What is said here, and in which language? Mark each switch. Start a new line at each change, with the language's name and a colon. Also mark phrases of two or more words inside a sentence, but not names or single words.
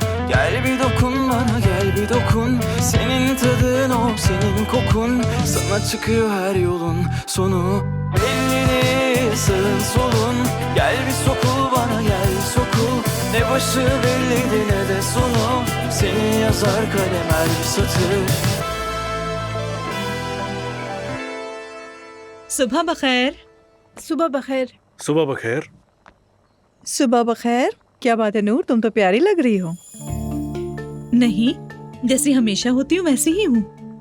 Turkish: Gel bir dokun bana, gel bir dokun. Senin tadın o, senin kokun. Sana çıkıyor her yolun sonu. Belli değil sağın solun. Gel bir sokul bana, gel sokul. Ne başı belliydi ne de sonu. Seni yazar kalem her bir satır.
Hindi: सुबह बखैर। सुबह बखैर। सुबह बखैर। सुबह बखैर। क्या बात है नूर, तुम तो प्यारी लग रही हो। नहीं, जैसी हमेशा होती हूँ वैसी ही हूँ।